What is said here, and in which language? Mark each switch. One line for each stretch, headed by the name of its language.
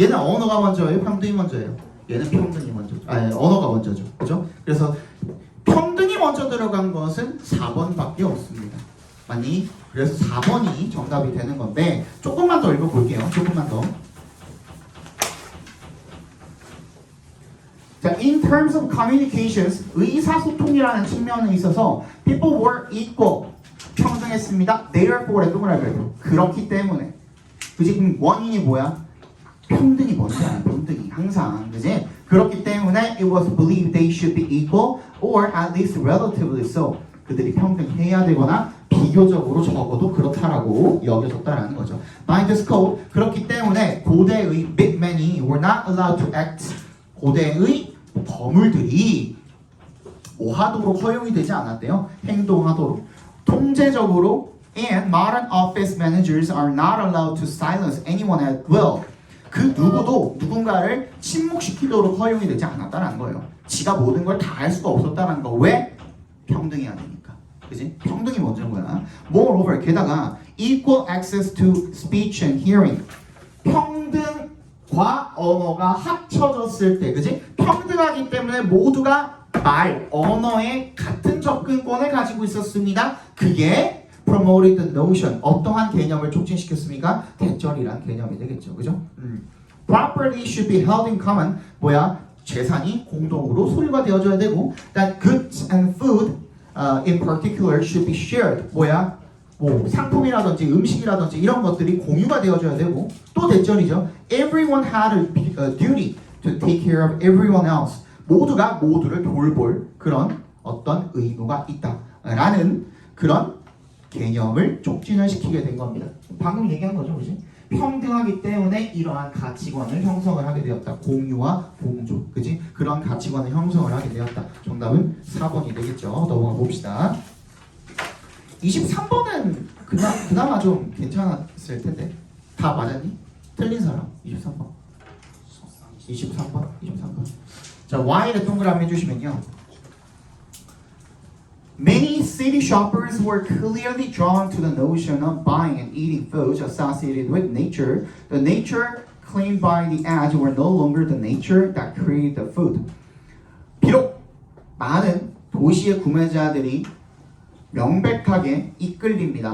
Korean: 얘는 언어가 먼저예요? 평등이 먼저예요? 얘는 평등이 먼저죠. 아니, 언어가 먼저죠. 그죠? 그래서 평등이 먼저 들어간 것은 4번밖에 없습니다. 맞니? 그래서 4번이 정답이 되는 건데 조금만 더 읽어볼게요. 조금만 더.
English: 자, in terms of communications,
Korean: 의사소통이라는 측면에 있어서
English: people were equal,
Korean: 평등했습니다.
English: Therefore,
Korean: 동그라미 그렇기 때문에. 그지? 그럼 원인이 뭐야? 평등이 먼저야. 평등이 항상. 그지? 그렇기 때문에
English: it was believed they should be equal or at least relatively so.
Korean: 그들이 평등해야 되거나 비교적으로 적어도 그렇다라고 여겨졌다라는 거죠.
English: By this code,
Korean: 그렇기 때문에 고대의
English: big men이 were not allowed to act.
Korean: 고대의 거물들이 뭐 하도록 허용이 되지 않았대요. 행동하도록. 통제적으로
English: and modern office managers are not allowed to silence anyone at will.
Korean: 그 누구도 누군가를 침묵시키도록 허용이 되지 않았다는 거예요. 지가 모든 걸 다 할 수가 없었다는 거. 왜? 평등이 아니니까. 그지? 평등이 먼저인 거야.
English: Moreover,
Korean: 게다가
English: equal access to speech and hearing.
Korean: 평등과 언어가 합쳐졌을 때, 그지? 평등하기 때문에 모두가 말, 언어에 같은 접근권을 가지고 있었습니다. 그게
English: promoted the notion,
Korean: 어떠한 개념을 촉진시켰습니까? 대절이란 개념이 되겠죠. 그죠?
English: Property should be held in common.
Korean: 뭐야? 재산이 공동으로 소유가 되어져야 되고
English: that goods and food in particular should be shared.
Korean: 뭐야? 뭐 상품이라든지 음식이라든지 이런 것들이 공유가 되어져야 되고 또 대절이죠.
English: Everyone had a duty to take care of everyone else.
Korean: 모두가 모두를 돌볼 그런 어떤 의무가 있다라는 그런 개념을 촉진을 시키게 된 겁니다. 방금 얘기한 거죠, 그렇지? 평등하기 때문에 이러한 가치관을 형성을 하게 되었다. 공유와 공조, 그지? 그런 가치관을 형성을 하게 되었다. 정답은 4번이 되겠죠. 넘어가 봅시다. 23번은 그나마 좀 괜찮았을 텐데. 다 맞았니? 틀린 사람 23번. 23번. 자, Y를 동그라미 해주시면요.
English: Many city shoppers were clearly drawn to the notion of buying and eating foods associated with nature. The nature claimed by the ads were no longer the nature that created the food.
Korean: 비록 많은 도시의 구매자들이 명백하게 이끌립니다.